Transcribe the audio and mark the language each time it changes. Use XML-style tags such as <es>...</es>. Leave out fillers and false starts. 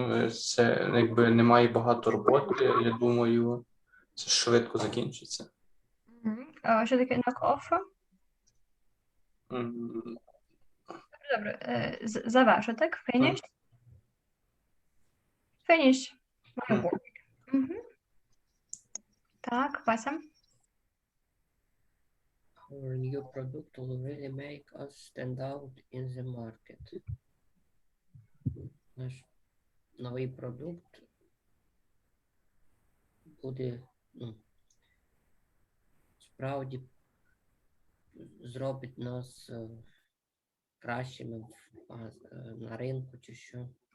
<uk>Це якби немає багато роботи, я думаю, це швидко закінчиться. Що таке</uk> <en>knock off? М,</en> <uk>Добре, завершу, так?</uk> <en>Finish? Finish my Мгм. work.</en> <uk>Мгм. Так, Вася.</uk> <en>Our new product will really make us stand out in the market.</en> <uk>Наш новий продукт буде, справді зробить нас кращими на ринку чи що.</uk>